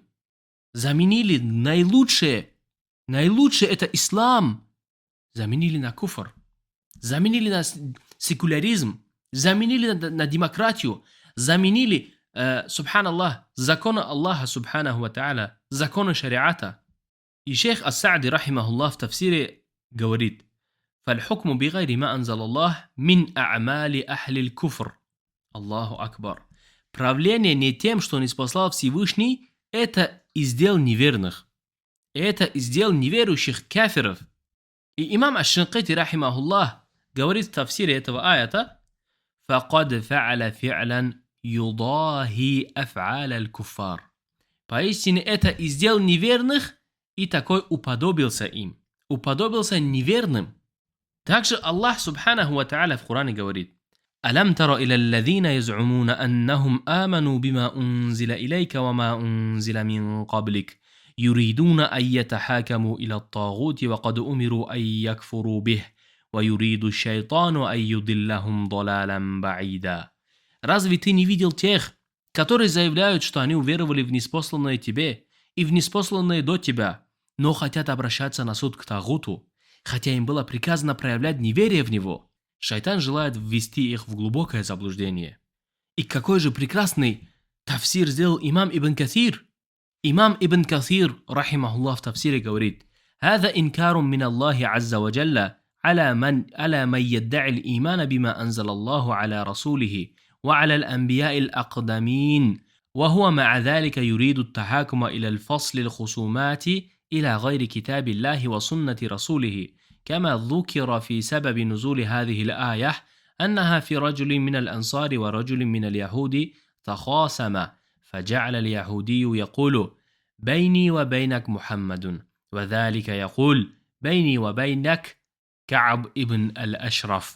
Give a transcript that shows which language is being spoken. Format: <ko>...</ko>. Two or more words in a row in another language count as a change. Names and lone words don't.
<ru>Заменили наилучшее это ислам, заменили на куфр, заменили на секуляризм, заменили на демократию, заменили, субханаллах, законы Аллаха</ru> <ar>سبحانه وتعالى,</ar> <ru>законы шариата. И шейх Ас-Саади, рахимахуллах, в тафсире говорит:</ru> <ar>فالحكم بغير ما أنزل الله من أعمال أهل الكفر. الله أكبر.</ar> <ru>Правление не тем, что не спаслал Всевышний, это издел неверных. Это издел неверующих кафиров. И имам Аш-Шинкити, рахимахуллах, говорит в тафсире этого аята:</ru> <ar>فَقَدْ فَعَلَ فِعْلًا يُضَاهِي أَفْعَالَ الْكُفَّارِ.</ar> <ru>Поистине это издел неверных, и такой уподобился им. Уподобился неверным. Также Аллах</ru> <ar>سبحانه وتعالى</ar> <ru>в Коране говорит:</ru> <ar>أَلَمْ تَرَ إِلَى الَّذِينَ يَزْعُمُونَ أَنَّهُمْ آمَنُوا بِمَا أُنْزِلَ إِلَيْكَ وَمَا أُنْزِلَ مِنْ قَبْلِكَ يُرِيدُونَ أَنْ يَتَحَاكَمُوا إِلَى الطَّاغُوتِ وَقَدْ أُمِرُوا أَنْ يَكْفُرُوا بِهِ وَيُرِيدُ الشَّيْطَانُ أَنْ يُضِلَّهُمْ ضَلَالًا بَعِيدًا.</ar> <ru>Разве ты не видел тех, которые заявляют, что они уверовали в ниспосланное тебе и в ниспосланное до тебя, но хотят обращаться на суд к тагуту, хотя им было приказано проявлять неверие в него? Шайтан желает ввести их в глубокое заблуждение. И какой же прекрасный тафсир сделал имам Ибн Каthир. Имам Ибн Каthир, рахимахуллах, в тафсире говорит:</ru> <ar>هذا إنكار من الله عز وجل على من يدعي الإيمان بما أنزل الله على رسوله وعلى الأنبياء الأقدمين وهو مع ذلك يريد التحاكم إلى الفصل الخصومات إلى غير كتاب الله وسنة رسوله، كما ذكر في سبب نزول هذه الآية أنها في رجل من الأنصار ورجل من اليهود تخاصما، فجعل اليهودي يقول: بيني وبينك محمد، وذلك يقول: بيني وبينك كعب ابن الأشرف.</ar>